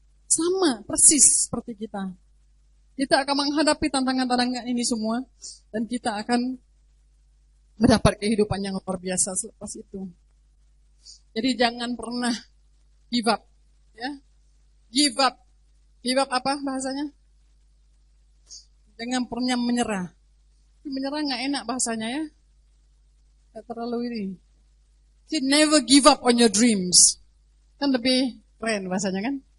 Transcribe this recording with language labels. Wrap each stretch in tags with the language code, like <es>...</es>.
<id>Sama, persis seperti kita. Kita akan menghadapi tantangan-tantangan ini semua, dan kita akan mendapat kehidupan yang luar biasa selepas itu. Jadi jangan pernah give up. Ya. Give up. Give up apa bahasanya? Jangan pernah menyerah. Menyerah nggak enak bahasanya ya. Nggak terlalu ini.</id> <en>Jadi never give up on your dreams.</en> <id>Kan lebih keren bahasanya kan?</id>